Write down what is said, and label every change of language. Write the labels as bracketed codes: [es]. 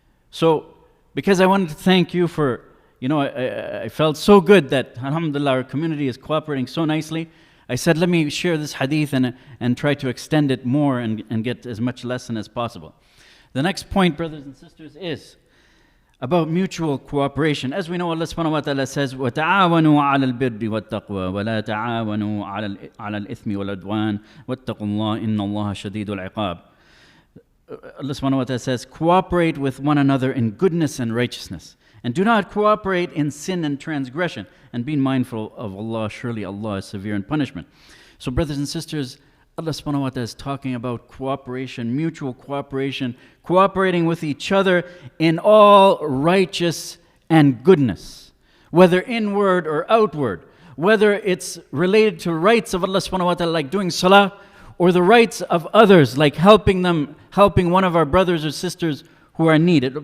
[en] So, because I wanted to thank you for, I felt so good that, alhamdulillah, our community is cooperating so nicely. I said, let me share this hadith and try to extend it more and get as much lesson as possible. The next point, brothers and sisters, is about mutual cooperation. [ar] As we know, Allah subhanahu wa ta'ala says, وَتَعَاوَنُوا عَلَى الْبِرِّ وَالتَّقْوَى وَلَا تَعَاوَنُوا عَلَى الْإِثْمِ وَالْعُدْوَانِ وَاتَّقُوا اللَّهَ إِنَّ اللَّهَ شَدِيدُ الْعِقَابِ. [en] Allah subhanahu wa ta'ala says, cooperate with one another in goodness and righteousness. And do not cooperate in sin and transgression. And be mindful of Allah. Surely Allah is severe in punishment. So brothers and sisters, Allah subhanahu wa ta'ala is talking about cooperation, mutual cooperation, cooperating with each other in all righteous and goodness, whether inward or outward, whether it's related to rights of Allah subhanahu wa ta'ala, like doing salah, or the rights of others, like helping one of our brothers or sisters who are in need.